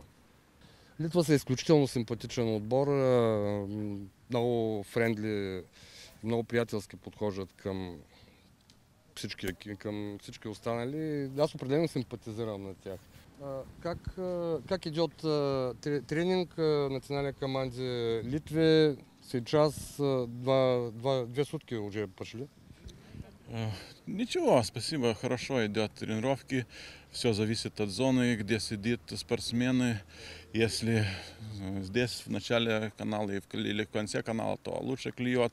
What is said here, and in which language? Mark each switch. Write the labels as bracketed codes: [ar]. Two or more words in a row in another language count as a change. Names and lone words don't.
[bg] Литва са изключително симпатичен отбор, много френдли, много приятелски подхождат към всички останали. Аз определено симпатизирам на тях. [ru] Как иде от тренинг националния команде Литве? Сейчас 2 сутки уже пошли. Ничего, спасибо, хорошо идет тренировки. Все зависит от зоны, где сидит спортсмены. Если здесь в начале канала или в конце канала, то лучше клюет.